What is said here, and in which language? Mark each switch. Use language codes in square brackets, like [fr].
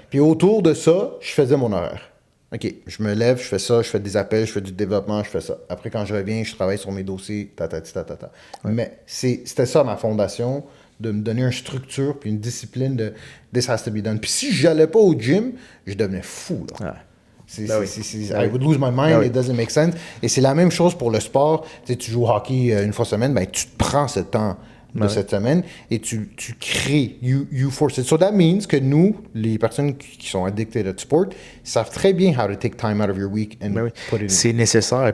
[fr] Puis autour de ça, je faisais mon horaire. OK, je me lève, je fais ça, je fais des appels, je fais du développement, je fais ça. Après, quand je reviens, je travaille sur mes dossiers, ta. Ouais. Mais c'était ça ma fondation, de me donner une structure puis une discipline de « [en] this has to be done [fr] ». Puis si je n'allais pas au gym, je devenais fou, là. [en] I would lose my mind, it doesn't make sense. [fr] Et c'est la même chose pour le sport. Tu joues au hockey une fois semaine, ben, tu te prends ce temps de cette semaine et tu crées, [en] you force it. [fr] So that means que nous, les personnes qui sont addicted à sport, savent très bien [en] how to take time out of your week and put it in. [fr] C'est nécessaire.